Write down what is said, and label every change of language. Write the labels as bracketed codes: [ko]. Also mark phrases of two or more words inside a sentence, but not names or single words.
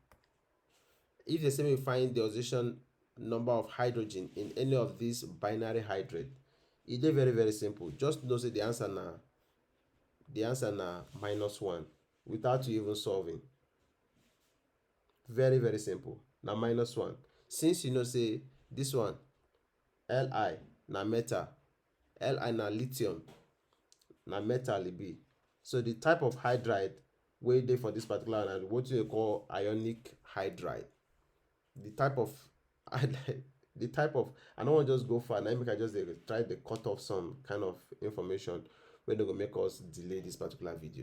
[pcm] If they say me find the oxidation number of hydrogen in any of these binary hydride, e dey very very simple. Just know say the answer na -1 without you even solving. Very very simple, na -1. Since you know say this one Li na metal, Li na lithium, na metal e be, so the type of hydride wey dey for this particular one na wetin they call ionic hydride. The type of I no wan just go far, na make I just try to cut off some kind of information wey no go make us delay this particular video.